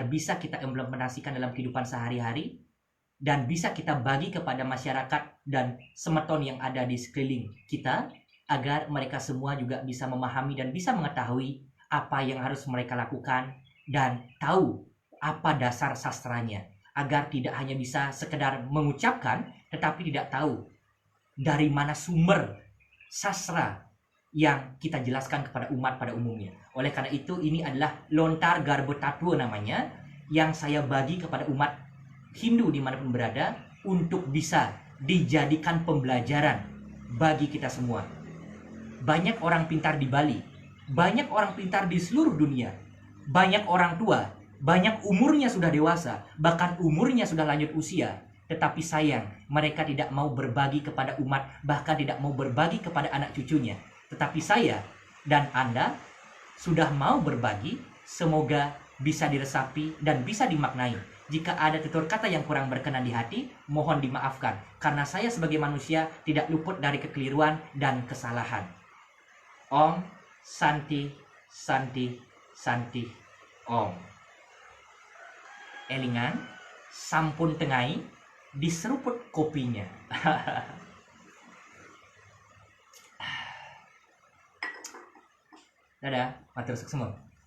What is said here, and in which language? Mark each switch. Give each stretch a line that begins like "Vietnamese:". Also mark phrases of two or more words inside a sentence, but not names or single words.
Indonesian: bisa kita implementasikan dalam kehidupan sehari-hari dan bisa kita bagi kepada masyarakat dan semeton yang ada di sekeliling kita agar mereka semua juga bisa memahami dan bisa mengetahui apa yang harus mereka lakukan dan tahu apa dasar sastranya agar tidak hanya bisa sekedar mengucapkan tetapi tidak tahu dari mana sumber sastra yang kita jelaskan kepada umat pada umumnya. Oleh karena itu ini adalah lontar garbo tatua namanya yang saya bagi kepada umat Hindu dimanapun berada untuk bisa dijadikan pembelajaran bagi kita semua. Banyak orang pintar di Bali, banyak orang pintar di seluruh dunia, banyak orang tua, banyak umurnya sudah dewasa, bahkan umurnya sudah lanjut usia. Tetapi sayang, mereka tidak mau berbagi kepada umat, bahkan tidak mau berbagi kepada anak cucunya. Tetapi saya dan Anda sudah mau berbagi, semoga bisa diresapi dan bisa dimaknai. Jika ada tutur kata yang kurang berkenan di hati, mohon dimaafkan. Karena saya sebagai manusia tidak luput dari kekeliruan dan kesalahan.
Sanskrit: Om Santi Santi Santi Om.
Balinese: Elingan, sampun tengai,
Indonesian: diseruput kopinya. Dadah, matur semua.